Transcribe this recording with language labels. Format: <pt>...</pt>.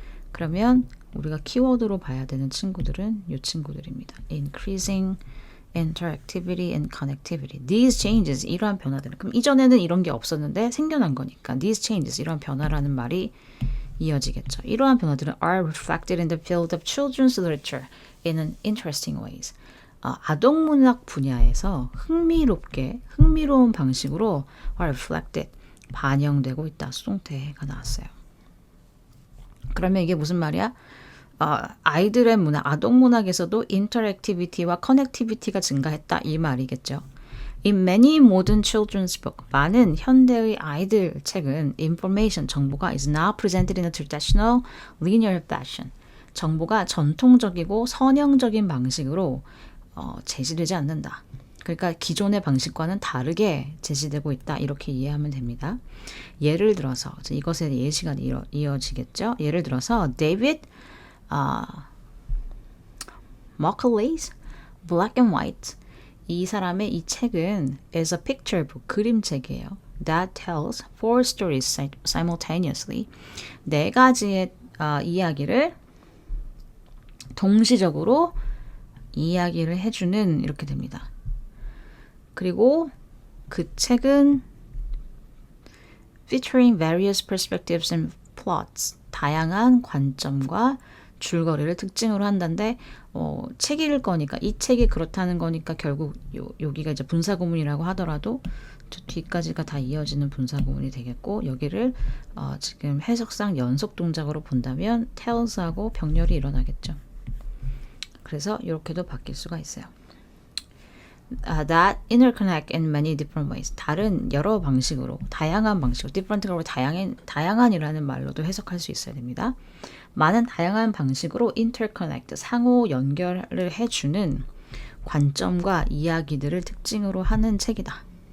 <ko>그러면 우리가 키워드로 봐야 되는 친구들은 이 친구들입니다.</ko> <en>Increasing interactivity and connectivity. These changes,</en> <ko>이러한 변화들은. 그럼 이전에는 이런 게 없었는데 생겨난 거니까</ko> <en>these changes,</en> <ko>이러한 변화라는 말이 이어지겠죠. 이러한 변화들은</ko> <en>are reflected in the field of children's literature in an interesting ways.</en> <ko>아동문학 분야에서 흥미로운 방식으로</ko> <en>are reflected,</en> <ko>반영되고 있다. 수동태가 나왔어요. 그러면 이게 무슨 말이야? 아이들의 문학, 아동문학에서도 인터랙티비티와 커넥티비티가 증가했다. 이 말이겠죠.</ko> <en>In many modern children's book,</en> <ko>많은 현대의 아이들 책은</ko> <en>information,</en> <ko>정보가</ko> <en>is not presented in a traditional linear fashion.</en> <ko>정보가 전통적이고 선형적인 방식으로 제시되지 않는다. 그러니까 기존의 방식과는 다르게 제시되고 있다. 이렇게 이해하면 됩니다. 예를 들어서 이것에 예시가 이어지겠죠. 예를 들어서 David Macaulay's Black and White, 이 사람의 이 책은</ko> <en>is a picture book,</en> <ko>그림책이에요.</ko> <en>That tells four stories simultaneously.</en> <ko>네 가지의 이야기를 동시적으로 이야기를 해주는, 이렇게 됩니다. 그리고 그 책은</ko> <en>featuring various perspectives and plots,</en> <ko>다양한 관점과 줄거리를 특징으로 한다는데 책 읽을 거니까, 이 책이 그렇다는 거니까 결국 여기가 이제 분사구문이라고 하더라도 뒤까지가 다 이어지는 분사구문이 되겠고, 여기를 지금 해석상 연속 동작으로 본다면 tells하고 병렬이 일어나겠죠. 그래서 이렇게도 바뀔 수가 있어요.</ko> <en>That interconnect in many different ways.</en> <ko>다른 여러 방식으로, 다양한 방식으로, different가 다양한이라는 말로도 해석할 수 있어야 됩니다. 많은 다양한 방식으로 interconnect, 상호 연결을 해주는 관점과 이야기들을 특징으로 하는 책이다.</ko>